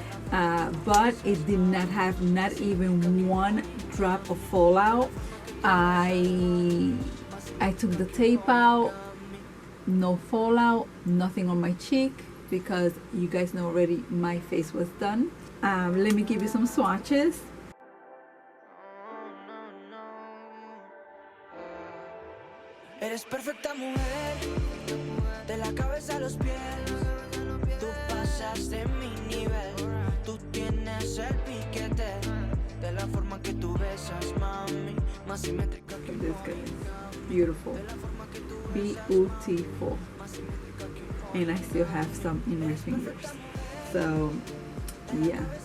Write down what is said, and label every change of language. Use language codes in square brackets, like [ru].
[en] But it did not have not even one drop of fallout. I took the tape out. No fallout, nothing on my cheek, because you guys know already my face was done. Let me give you some swatches. [es] Eres perfecta mujer, de la cabeza a los pies. Tú pasas de mi nivel, tú tienes el piquete. De la forma que tú besas, mami, más simétrica que [en] this guy, beautiful, beautiful, and I still have some in my fingers. So yeah,